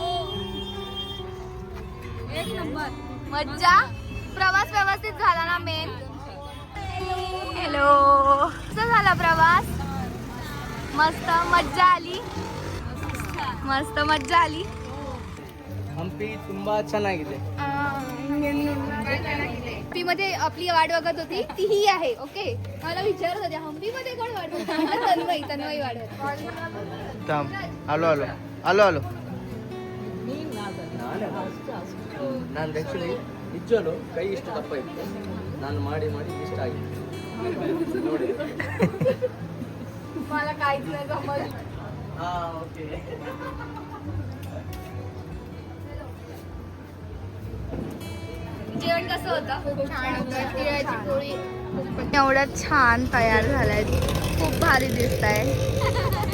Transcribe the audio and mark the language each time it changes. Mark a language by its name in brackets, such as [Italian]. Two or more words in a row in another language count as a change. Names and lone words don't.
[Marathi] एक नंबर. मज्जा. प्रवास व्यवस्थित झाला ना? मेन हॅलो, कसा झाला प्रवास? मस्त मज्जा आली. मस्त मज्जा आली. [Kannada] हम्पी ತುಂಬಾ ಚೆನ್ನಾಗಿದೆ. [Marathi] हम्पी मध्ये आपली वाट बघत होती तीही आहे. ओके, मला विचारत होत्या हम्पी मध्ये कोण वाट बघत होती? तन्मयी वाट बघत. थांब, आलो आलो आलो आलो. [Kannada] ನಾನು ಆ್ಯಕ್ಚುಲಿ ನಿಜವಲ್ಲೂ ಕೈ ಇಷ್ಟು ದಪ್ಪ ಇತ್ತು, ನಾನು ಮಾಡಿ ಮಾಡಿ ಇಷ್ಟ ಆಗಿತ್ತು ನೋಡಿ. [Marathi] मला काहीच नाही जमत. हां ओके. जेवण कसं होतं? छान होतं. तिळाची पोळी एवढं छान तयार झालाय, खूप भारी दिसत आहे.